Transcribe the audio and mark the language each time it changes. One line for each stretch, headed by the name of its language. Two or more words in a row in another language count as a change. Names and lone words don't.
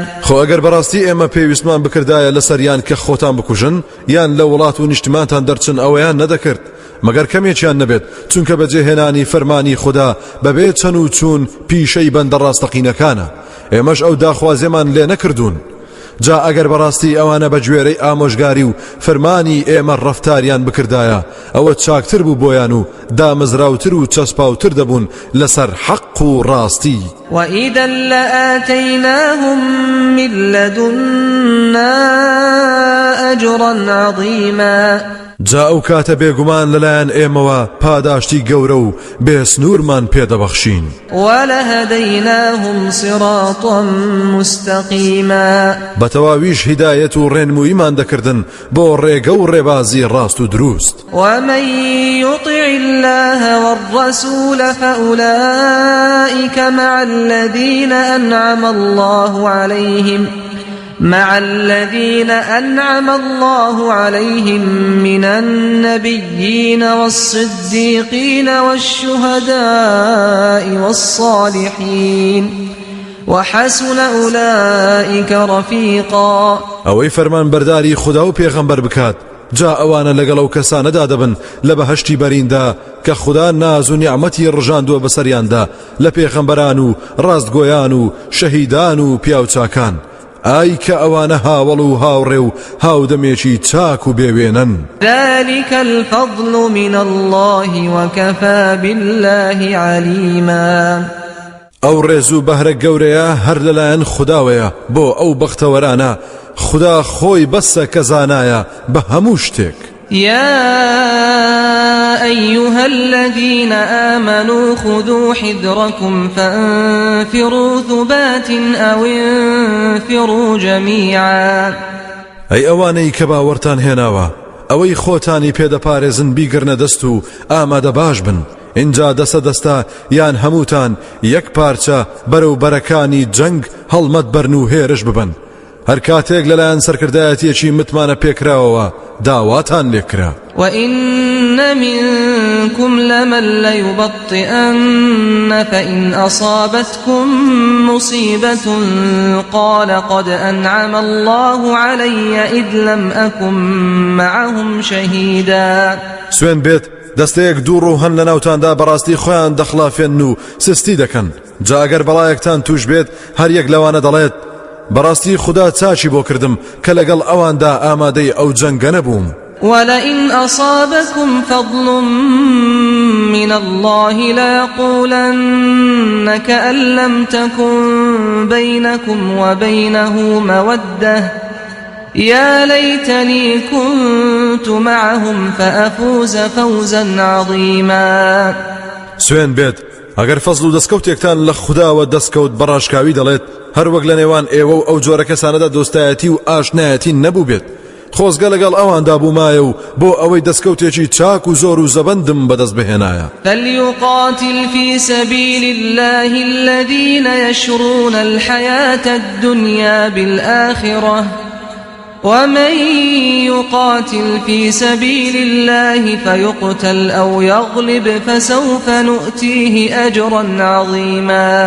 Central Kurdish: خۆ ئەگەر بەڕاستی ئێمە پێویستمان بکردایە لەسەریان کە خۆتان بکوژن یان لە وڵات و نیشتمانتان دەرچن ئەوەیان نەدەکرد مەگەر کەمێکیان نەبێت چونکە بەجێهێنانی فەرمانی خوددا بەبێ چەن و چوون پیشەی بەندە ڕاستەقینەکانە ئێمەش ئەو داخوازێمان لێ نەکردوون جا ئەگەر بەڕاستی ئەوانە بە گوێرەی ئامۆژگاری و فەرمانی ئێمە ڕەفتاریان بکردایە ئەوە چاکتر بوو بۆیان و دامەزراوتر و چەسپاوتر دەبوون لەسەر حەق و ڕاستی
Arabic: وإذا لآتيناهم من لدنا أجرا عظيما
Central Kurdish: جا ئەو کاتە بێگومان لەلایەن ئێمەوە پاداشتی گەورە و بێسنوورمان پێدەبەخشین
Arabic: ولهديناهم صراطا مستقيما
Central Kurdish: بەتەواویش هیدایەت و ڕێنموویمان دەکردن بۆ ڕێگە و ڕێبازی ڕاست و دروست
Arabic: ومن يطع الله والرسول فأولئك مع الذين أنعم الله عليهم من النبيين والصديقين والشهداء والصالحين وحسن أولئك رفيقا
Central Kurdish: ئەوەی فەرمان بەرداری خوددا و پێغەمبەر بکات جا ئەوانە لەگەڵ ئەو کەسانەدا دەبن لە بەهەشتی بەریندا کە خوددا ناز و نیعمەتی ڕژاندووە بەسەریاندا لە پێغەمبەران و ڕاستگۆیان و شەهیدان و پیاوچاکان ئای کە ئەوانە هاوڵ و هاوڕێ و هاودەمێکی چاک و بێوێنن
Arabic: ذلك الفضل من الله وكفى بالله عليما
Central Kurdish: ئەو ڕێز و بەهرە گەورەیە هەر لەلایەن خودداوەیە بۆ ئەو بەختەوەرانە خوددا خۆی بەسە کە زانایە بە هەموو شتێک
Arabic: يا أيها الذين آمنوا خذوا حذركم فانفروا ثبات أو انفروا جميعا
Central Kurdish: ئەی ئەوانەی کە باوەڕتان هێناوە ئەوەی خۆتانی پێدەپارێزن بیگرنە دەست و ئامادە باش بن اینجا دەسە دەستا یان هەمووتان یەک پارچە بەرەو بەرەکانی جەنگ هەڵمەت بەرن و هێرش ببن هەر کاتێک لەلایەن سەرکردایەتیەکی متمانە پێکراوەوە داواتان لێکرا
Arabic: وإن منكم لمن ليبطئن فإن أصابتكم مصيبة قال قد أنعم الله علي إذ لم أكن معهم شهيدا
Central Kurdish: سوێن بێت دەستەیەک دوو ڕوو هەن لە ناوتاندا بەڕاستی خۆیان دەخلافێن و سستی دەکەن جا ئەگەر بەڵایەکتان توش بێت هەر یەک لەوانە دەڵێت بەڕاستی خوددا چاچی بۆ کردم کە لەگەڵ ئەواندا ئامادەی ئەو جەنگە نەبووم
Arabic: ولئن أصابكم فضل من الله ليقولن كأن لم تكن بينكم وبينه مودة يا ليتني كنت معهم فأفوز فوزا عظيما
Central Kurdish: سوێن بێت ئەگەر فەزل و دەستکەوتێکتان لە خودداوە دەستکەوت بەڕاشکاوی دەڵێت هەر وەک لە نێوان ئێوە و ئەو جۆرە کەسانەدا دۆستایەتی و ئاشنایەتی نەبوو بێت خۆزگە لەگەڵ ئەواندا بوومایە و بۆ ئەوەی دەستکەوتێکی چاک و زۆر و زەبەندم بەدەست بهێنایە
Arabic: فليقاتل في سبيل الله الذين يشرون الحياة الدنيا بالآخرة ومن يقاتل في سبيل الله فيقتل أو يغلب فسوف نؤتيه أجرا عظيما